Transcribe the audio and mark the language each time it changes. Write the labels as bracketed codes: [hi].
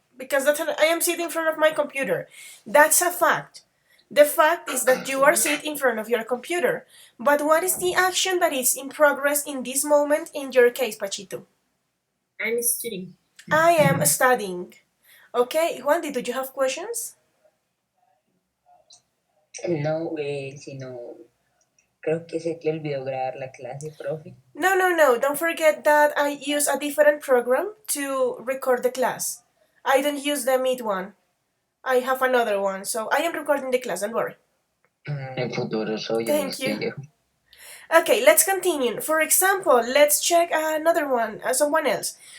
[en] Because I am sitting in front of my computer. That's a fact. The fact is that you are sitting in front of your computer. But what is the action that is in progress in this moment in your case, Pachito? I'm studying. I am studying. Okay, Juan, did you have questions? [es] No, sino creo que se te olvidó grabar la clase, profe. [en] No. Don't forget that I use a different program to record the class. I don't use the Meet one. I have another one, so I am recording the class, don't worry. [es] En futuro soy [en] Thank you. [es] viejo. [en] Okay, let's continue. For example, let's check another one, someone else.